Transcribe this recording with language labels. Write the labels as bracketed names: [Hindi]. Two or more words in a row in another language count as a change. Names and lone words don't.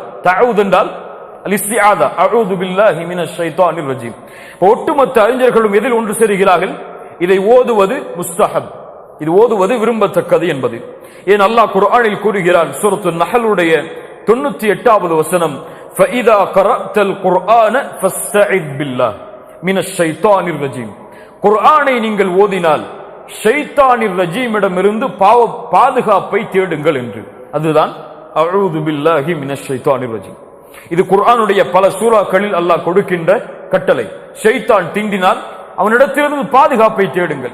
[Arabic] தஅவூத் [Tamil] என்றால் [Arabic] الاستعاذة أعوذ بالله من الشيطان الرجيم. [Tamil] ஒட்டுமொத்த அறிஞர்களும் எதில் ஒன்று சேருகிறார்கள்? இதை ஓதுவது முஸ்தஹப், இது ஓதுவது விரும்பத்தக்கது என்பது. ஏன் அல்லாஹ் குர்ஆனில் கூறுகிறான், சூரத்துன் நஹலுடைய 98வது வசனம், [Arabic] فَإِذَا قَرَأْتَ الْقُرْآنَ فَاسْتَعِذْ بِاللَّهِ مِنَ الشَّيْطَانِ الرَّجِيمِ. [Tamil] குர்ஆனை நீங்கள் ஓதினால் ஷைத்தானிர் ரஜீமிடமிருந்து பாதுகாப்பை தேடுங்கள் என்று. அதுதான் [Arabic] أعوذ بالله من الشيطان الرجيم. [Tamil] இது குர்ஆனுடைய பல சூறாக்களில் அல்லாஹ் கொடுக்கின்ற கட்டளை. ஷைத்தான் தீண்டினால் அவனிடத்திலிருந்து பாதுகாப்பை தேடுங்கள்.